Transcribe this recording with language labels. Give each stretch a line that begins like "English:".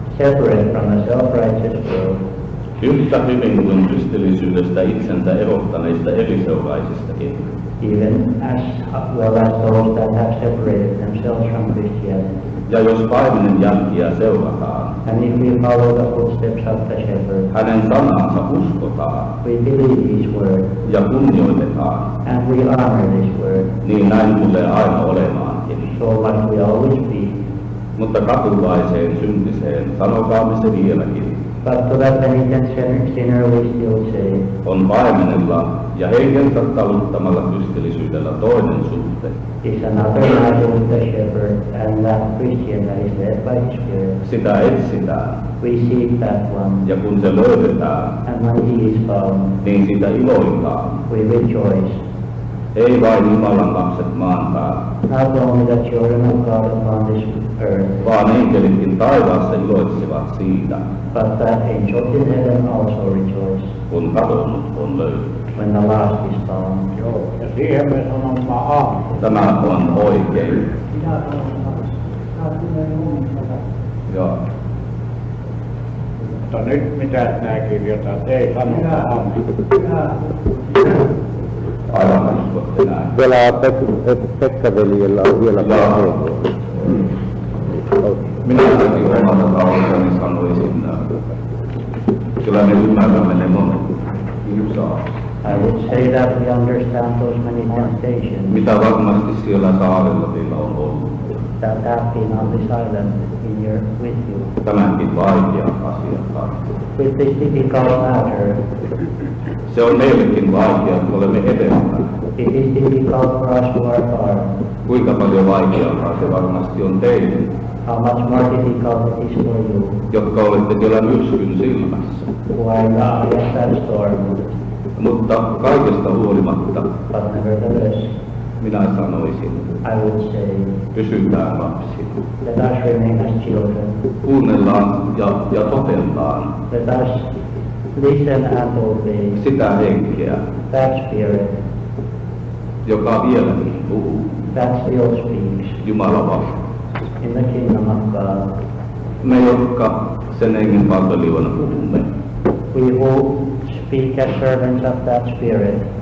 English: separate from the self-righteous world,
Finnish: Yhtä hyvin kuin kristillisyydestä itsensä erottaneista eriseuraisistakin.
English: even as well as those that have separated themselves from Christianity.
Finnish: Ja jos paimenen jälkiä seurataan,
English: And if we follow the footsteps of the shepherd,
Finnish: hänen sanansa uskotaan
English: we believe his word,
Finnish: ja kunnioitetaan,
English: and we honor this word,
Finnish: niin näin tulee aina olemaankin.
English: so must we always be.
Finnish: Mutta katuvaiseen syntiseen, sanokaamme se vieläkin,
English: But to that penitent sinner we still say,
Finnish: on paimenella ja henkensä taluttamalla kristillisyydellä toinen suhte.
English: is another matter with the shepherd and that Christian that is led by his spirit.
Finnish: Sitä etsitään,
English: We seek that one,
Finnish: ja kun se löydetään,
English: and when he is found,
Finnish: niin sitä iloitaan.
English: we rejoice.
Finnish: Ei vain Jumalan lapset maan päällä,
English: Not only the children of God upon this earth,
Finnish: vaan enkelitkin taivaassa iloitsevat siitä,
English: but that angels in heaven also rejoice
Finnish: kun kadonnut on löydetty.
English: when the last is found.
Finnish: Ja siihen me sanomme aamu. Tämä on oikein. Joo. Mutta nyt mitä nämä kirjoitat, ei sanota aamu. Aivan uskotte näin. Vielä Pekka-veljellä on vielä puheenvuoro. Minä ainakin omassa taustassani sanoisin, kyllä me ymmärrämme ne monet kiusaukset,
English: I would say that we understand those many temptations
Finnish: mitä varmasti siellä saarella teillä on ollut.
English: that have been on this island with you.
Finnish: Tämänkin vaikea asian kanssa.
English: With this difficult matter,
Finnish: Se on meillekin vaikea, kun olemme edellä.
English: it is difficult for us who are far.
Finnish: Kuinka paljon vaikeampaa se varmasti on teille,
English: How much more difficult it is for you,
Finnish: jotka olette siellä myrskyn silmässä.
English: who are in the eye of that storm.
Finnish: Mutta kaikesta huolimatta
English: But nevertheless,
Finnish: minä sanoisin,
English: I would say,
Finnish: pysytään lapsina.
English: let us remain as children.
Finnish: Kuunnellaan ja totellaan
English: Let us listen and obey
Finnish: sitä henkeä,
English: that spirit
Finnish: joka vieläkin puhuu
English: that still speaks
Finnish: Jumalan valtaa.
English: in the kingdom of God.
Finnish: Me, jotka sen hengen palvelijoina puhumme,
English: We who speak as servants of that spirit